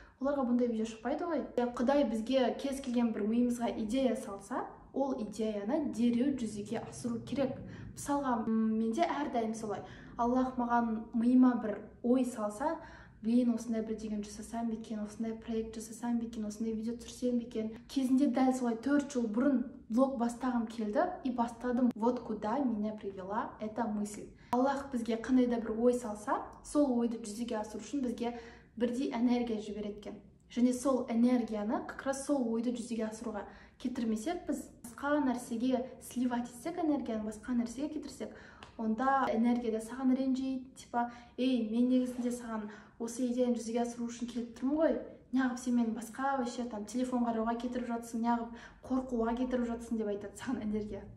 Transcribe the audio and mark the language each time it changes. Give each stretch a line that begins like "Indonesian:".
Kazakh: Оларға бұндай видео шықпайды ғой. Құдай бізге кез келген бір миымызға идея салса, ол идеяны дереу жүзеге асыру керек. Мысалға, менде әрдайым солай. Аллах маған миыма бір ой салса, блин, осындай бір деген жасасам ба екен, осындай проект жасасам ба екен, осындай видео түсірсем ба екен. Кезінде дәл солай 4 жыл бұрын блог бастағым келді и бастадым.
Russian: Вот куда меня привела эта мысль.
Kazakh: Аллах бізге қандай да бір ой салса, сол ойды жүзеге асыру үшін бізге бірдей энергия жібереді екен. Және сол энергияны
Russian: как раз
Kazakh: сол ойды жүзеге асыруға кетірмесек, біз басқа нәрсеге сливать етсек, энергияны басқа нәрсеге кетірсек, онда энергия да саған ренжейді, типа, мен негізінде саған осы идеяны жүзеге асыру үшін келіп тұрмын ғой, неғып сен мені басқа
Russian: вообще там
Kazakh: телефон қарауға кетіріп жатсың, неғып қорқуға кетіріп жатсың деп айтады саған энергия.